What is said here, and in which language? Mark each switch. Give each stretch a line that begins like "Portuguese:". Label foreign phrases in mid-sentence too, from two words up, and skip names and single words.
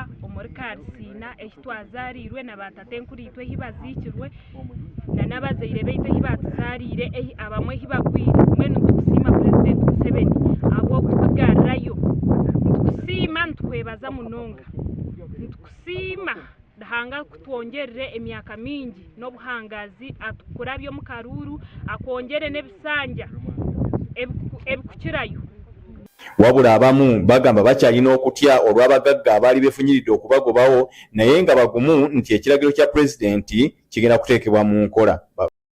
Nyankole: omuri Karisina ekitwazarirwe na batatenkuritwe hibaziikirwe na n'abazaire baitu hibatuzarire abamwe hibagwire mbwenu nitukusiima Pulezidenti Museveni abo kutugarrayo nitukusiima nitukwebaza munonga nitukusiima Ruhanga kutwongerere emyaka mingi n'obuhangazi atukurabye mu karuru akwongere n'ebisanja ebikukirayo.
Ganda: Wabula abamu bagamba bakyalina okutya olw'abagagga abaali befunyiridde okubagobawo naye nga bagumu nti ekiragiro kya pulezidenti kigenda kuteekebwa mu nkola.